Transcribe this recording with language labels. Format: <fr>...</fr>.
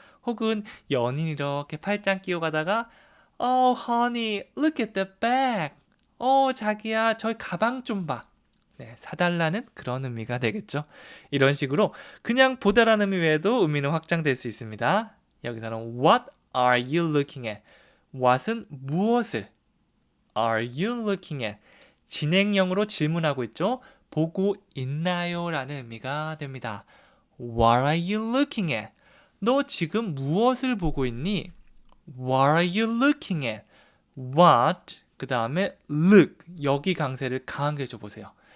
<ko>혹은 연인 이렇게 팔짱 끼고 가다가</ko> <en>honey, look at the bag.</en> <ko>자기야, 저기 가방 좀 봐. 네, 사달라는 그런 의미가 되겠죠. 이런 식으로 그냥 보다라는 의미 외에도 의미는 확장될 수 있습니다.</ko> <en>여기서는 What are you looking at? What은 무엇을? Are you looking at?</en> <ko>진행형으로 질문하고 있죠. 보고 있나요? 라는 의미가 됩니다.</ko> <en>What are you looking at?</en> <ko>너 지금 무엇을 보고 있니?</ko> <en>What are you looking at?</en> <ko>What, 그 다음에 look, 여기 강세를 강하게 줘보세요.</ko>